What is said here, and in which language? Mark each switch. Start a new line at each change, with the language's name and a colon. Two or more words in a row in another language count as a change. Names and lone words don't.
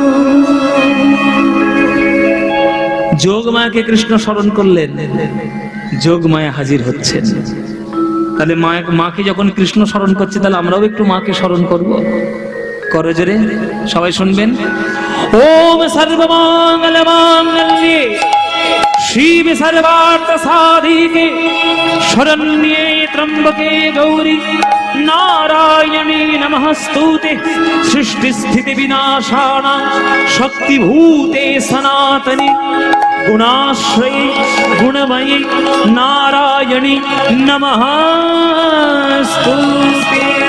Bangla: যোগমায়াকে কৃষ্ণ স্মরণ করলেন, যোগমায়া হাজির হচ্ছেন। তাহলে মাকে যখন কৃষ্ণ স্মরণ করছে, তাহলে আমরাও একটু মাকে স্মরণ করব। করো জোরে, সবাই শুনবেন।
Sanskrit: ওম সর্বমঙ্গল মাঙ্গল্যে শিবে সর্বার্থ সাধিকে শরণ্যে ত্র্যম্বকে গৌরী নারায়ণী নমস্তুতে সৃষ্টি স্থিতি বিনাশানা শক্তিভূতে সনাতনী গুণাশ্রয়ে গুণময়ী নারায়ণী নমস্তুতে।